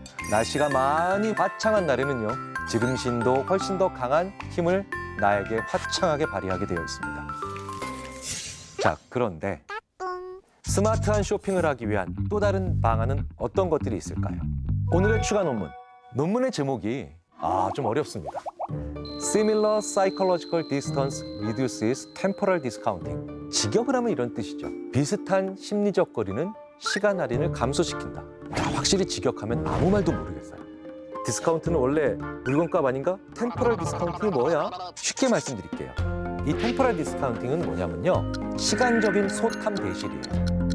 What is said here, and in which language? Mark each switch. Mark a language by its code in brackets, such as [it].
[ko] 날씨가 많이 화창한 날에는요, 지름신도 훨씬 더 강한 힘을 나에게 화창하게 발휘하게 되어 있습니다. 자, 그런데 스마트한 쇼핑을 하기 위한 또 다른 방안은 어떤 것들이 있을까요? 오늘의 추가 논문의 제목이 좀 어렵습니다. [en] Similar psychological distance reduces temporal discounting. [ko] 직역을 하면 이런 뜻이죠. 비슷한 심리적 거리는 시간 할인을 감소시킨다. 확실히 직역하면 아무 말도 모르겠어요. 디스카운트는 원래 물건값 아닌가? 템포럴 디스카운팅이 뭐야? 쉽게 말씀드릴게요. 이 템포럴 디스카운팅은 뭐냐면요, 시간적인 소탐 대실이에요.